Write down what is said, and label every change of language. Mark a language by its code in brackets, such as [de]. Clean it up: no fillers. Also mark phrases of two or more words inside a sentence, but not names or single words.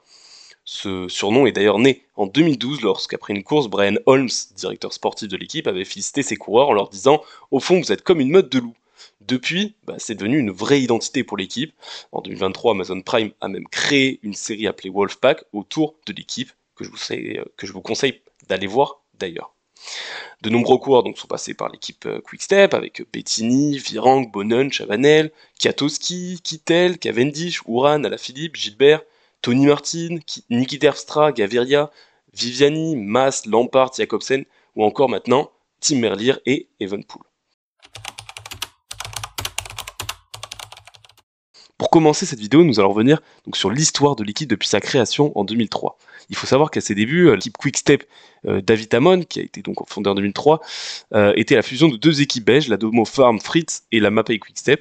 [fr] Ce surnom est d'ailleurs né en 2012 lorsqu'après une course, Brian Holmes, directeur sportif de l'équipe, avait félicité ses coureurs en leur disant « Au fond, vous êtes comme une meute de loups ». Depuis, c'est devenu une vraie identité pour l'équipe. En 2023, Amazon Prime a même créé une série appelée Wolfpack autour de l'équipe que je vous conseille d'aller voir d'ailleurs. De nombreux coureurs sont passés par l'équipe Quick-Step avec Bettini, Virenque, Bonnen, Chavanel, Kwiatkowski, Kittel, Cavendish, Uran, Alaphilippe, Gilbert, Tony Martin, Niki Terpstra, Gaviria, Viviani, Mas, Lampard, Jacobsen ou encore maintenant Tim Merlier et Evenepoel. Pour commencer cette vidéo, nous allons revenir sur l'histoire de l'équipe depuis sa création en 2003. Il faut savoir qu'à ses débuts, l'équipe Quick-Step David Amon, qui a été fondée en 2003, était la fusion de deux équipes belges, la Domo Farm Fritz et la Mapei Quick-Step.